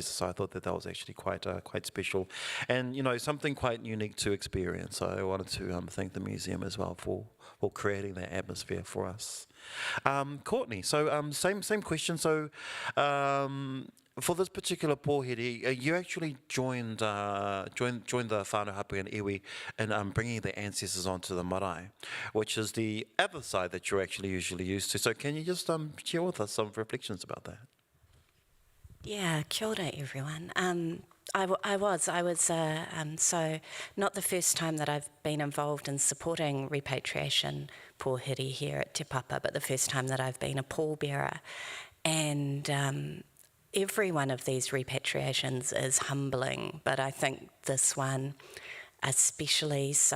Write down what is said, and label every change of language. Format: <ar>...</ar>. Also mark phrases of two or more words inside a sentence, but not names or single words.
<en>So I thought that was actually quite special, and something quite unique to experience. So I wanted to thank the museum as well for creating that atmosphere for us. Courtney, so same question. So for this particular pōheri, you actually joined the</en> <mi>whānau hapu</mi> <en>and iwi in bringing the ancestors onto the marae, which is the other side that you're actually usually used to. So can you just share with us some reflections about that? Yeah,</en> <mi>kia ora</mi> <en>everyone. I was so not the first time that I've been involved in supporting repatriation pōheri here at Te Papa, but the first time that I've been a pallbearer. And every one of these repatriations is humbling, but I think this one especially so.</en>